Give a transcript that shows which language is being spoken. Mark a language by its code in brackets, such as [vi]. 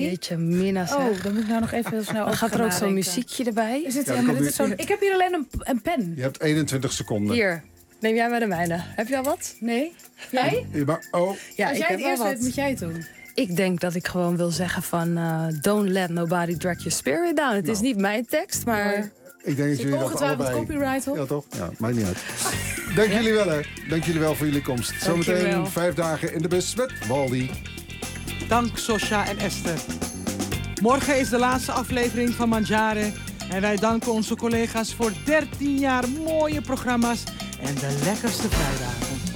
[nl] Jeetje, Mina zeg. Oh, dan moet ik nou nog even heel snel op. Gaat er ook zo'n muziekje erbij? Ik heb hier alleen een pen. Je hebt 21 seconden. Hier, neem jij maar de mijne. Heb je al wat? Nee. Jij? Ja, maar, oh. Ja, als jij het eerst weet, moet jij het doen. Ik denk dat ik gewoon wil zeggen van... [en] don't let nobody drag your spirit down. [nl] Het is niet mijn tekst, maar... Ik denk dat jullie dat allebei... copyright op. Ja, toch? Ja, maakt niet uit. Dank jullie wel, hè. Dank jullie wel voor jullie komst. Zometeen 5 dagen in de bus met Waldi. Dank Sosja en Esther. Morgen is de laatste aflevering van Mangiare. En wij danken onze collega's voor 13 jaar mooie programma's en de lekkerste vrijdagen.